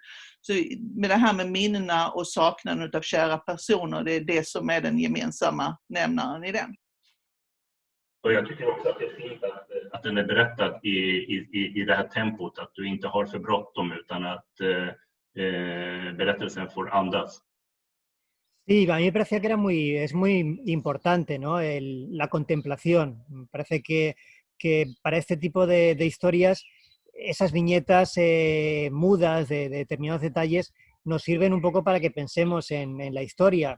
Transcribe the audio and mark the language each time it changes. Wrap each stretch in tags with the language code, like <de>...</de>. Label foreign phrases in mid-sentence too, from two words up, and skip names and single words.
<sv>Så med det här med minnena och saknaden av kära personer, det är det som är den gemensamma nämnaren i den. Och jag tycker också att det är fint att den är berättad i det här tempot, att du inte har för bråttom utan att berättelsen får andas.</sv> <es>Sí, a mí me parecía que es muy importante, ¿no? La contemplación. Me parece que para este tipo de historias, esas viñetas mudas de determinados detalles nos sirven un poco para que pensemos en la historia.</es>